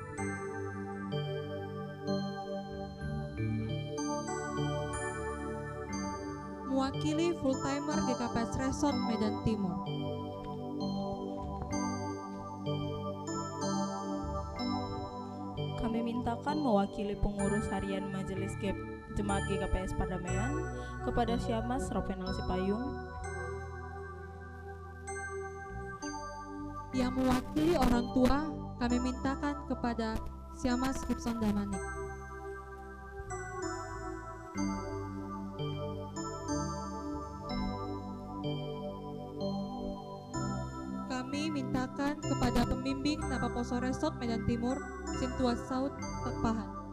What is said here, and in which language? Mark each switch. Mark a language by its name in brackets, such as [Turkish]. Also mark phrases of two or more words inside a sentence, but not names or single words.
[Indonesian] Mewakili full-timer GKPS Resort Medan Timur. Kami mintakan mewakili pengurus harian Majelis Jemaat GKPS Pardamaian kepada Syamas Rovenal Sipayung. Yang mewakili orang tua, kami mintakan kepada Syamas Gibson Damanik. Kami mintakan kepada pembimbing Napaposo Resort Medan Timur, Sintua Saud Takpahan.